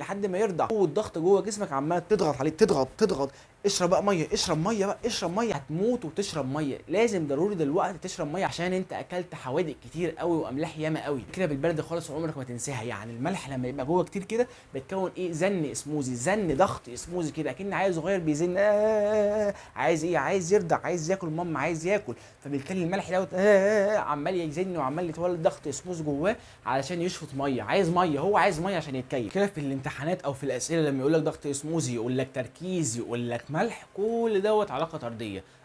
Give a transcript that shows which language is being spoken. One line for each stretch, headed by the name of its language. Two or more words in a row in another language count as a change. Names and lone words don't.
Arabic: لحد ما يرضع. قوه الضغط جوه جسمك عمال تضغط عليك، تضغط. اشرب بقى ميه، اشرب ميه. هتموت وتشرب ميه. لازم ضروري دلوقتي تشرب ميه عشان انت اكلت حوادق كتير قوي واملاح ياما قوي كده بالبلد خالص وعمرك ما تنساها. يعني الملح لما يبقى جوه كتير كده بتكون ايه؟ زن اسموزي، زن ضغط اسموزي كده، اكن عيل صغير بيزن. عايز ايه؟ عايز يرضع، عايز ياكل، ماما عايز ياكل. فبالتالي الملح دوت عمال يزن وعمال يتولد ضغط اسموزي جواه علشان يشفط ميه. عايز ميه، هو عايز ميه عشان يتكيف. كده في الامتحانات او في الاسئله لما يقول لك ضغط اسموزي، يقول لك تركيز، يقول لك ملح، كل دوت علاقه طرديه.